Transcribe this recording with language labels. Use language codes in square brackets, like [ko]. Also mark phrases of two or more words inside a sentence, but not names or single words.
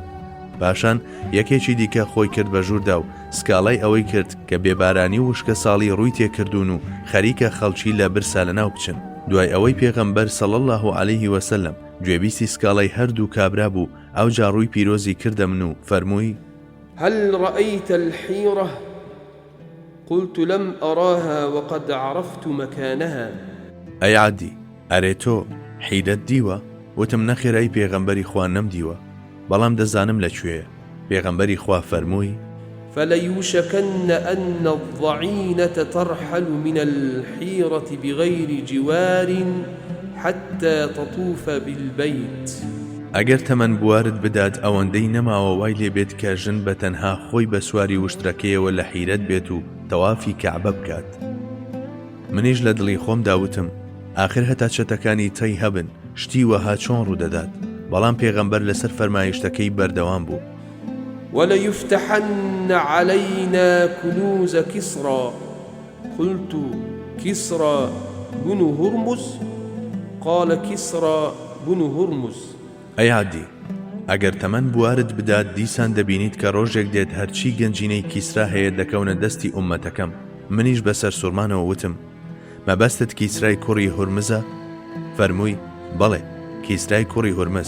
[ckb] پاشان یەکێکی دیکە خۆی کرد بە ژووردا و سکاڵای ئەوەی کرد کە بێبارانی و وشکە ساڵی ڕووی تێکردوون و خەریکە خەڵکی لە برسا لەناو بچن. دوای ئەوەی پێغەمبەر [ar] صلی الله علیه وسلم [ckb] گوێبیستی سکاڵای هەردوو کابرا بوو، ئەوجا ڕووی پیرۆزی کردە من و فەرمووی: [ar] هل رأيت الحيرة؟ قلت لم أراها وقد عرفت مكانها. [ckb] ئەی عەدی، ئەرێ تۆ حیرەت دیوە؟ وتم نەخێر ئەی پێغەمبەری خوا نەمدیوە، بەڵام دەزانم لەکوێیە. پێغەمبەری خوا فەرمووی: [ar] فليوشكن أن الضعينة ترحل من الحيرة بغير جوار حتى تطوف بالبيت. [ckb] ئەگەر تەمەن بوارت بدات ئەوەندەی نەماوە وای لێ بێت کە ژن بە تەنها خۆی بە سواری وشترەکەیەوە لە حیرەت بێت و تەوافی کەعبە بکات. منیش لە دڵی خۆم داوتم ئاخر هەتا چەتەکانی تەی هەبن شتی وەها چۆن ڕوودەدات، بەڵام پێغەمبەر لەسەر فەرمایشتەکەی بەردەوام بوو. [ar] وليفتحن علينا كنوز كسرى. قلت كسرى بن هرمز؟ قال كسرى بن هرمز. [ckb] ئەی عەدی، ئەگەر تەمەن بوارت بدات دیسان دەبینیت کە ڕۆژێک دێت هەرچی گەنجینەی کیسرا هەیە دەکەونە دەستی ئومەتەکەم. منیش بەسەر سوورمانەوە وتم مەبەستت کیسرای کوڕی هورمزە؟ فەرمووی: بەڵێ، کیسرای کوڕی هورمز.